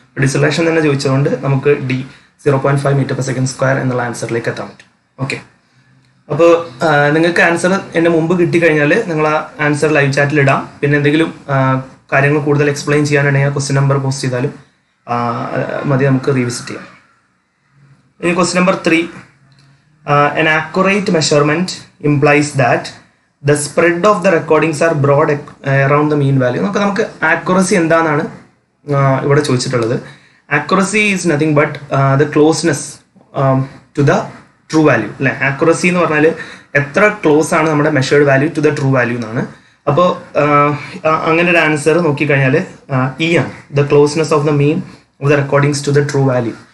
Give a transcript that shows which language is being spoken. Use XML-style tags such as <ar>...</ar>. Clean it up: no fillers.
<ml>ഡിസിലറേഷൻ തന്നെ ചോദിച്ചതുകൊണ്ട് നമുക്ക് 0.5 m/s² എന്നുള്ള ആൻസറിലേക്ക് എത്താൻ പറ്റും. ഓക്കെ, അപ്പോൾ നിങ്ങൾക്ക് ആൻസർ എൻ്റെ മുമ്പ് കിട്ടിക്കഴിഞ്ഞാൽ നിങ്ങൾ ആ ആൻസർ ലൈവ് ചാറ്റിൽ ഇടാം. പിന്നെ എന്തെങ്കിലും കാര്യങ്ങൾ കൂടുതൽ എക്സ്പ്ലെയിൻ ചെയ്യാനുണ്ടെങ്കിൽ ക്വസ്റ്റ്യൻ നമ്പർ പോസ്റ്റ് ചെയ്താലും മതി, നമുക്ക് റീവിസിറ്റ് ചെയ്യാം. ഇനി question number 3,</ml> <en>an accurate measurement implies that the spread of the recordings are broad around the mean value.</en> <ml>നമുക്ക് ആക്യുറസി എന്താണെന്നാണ് ഇവിടെ ചോദിച്ചിട്ടുള്ളത്.</ml> <en>accuracy is nothing but the closeness to the true value,</en> <ml>അല്ലെ? ആക്യുറസി എന്ന് പറഞ്ഞാൽ എത്ര ക്ലോസ് ആണ് നമ്മുടെ measured value</ml> <en>to the true value</en> <ml>എന്നാണ്. അപ്പോൾ അങ്ങനെ ഒരു ആൻസർ നോക്കിക്കഴിഞ്ഞാൽ ഇ ആണ്,</ml> <en>The closeness of the mean of the recordings to the true value.</en>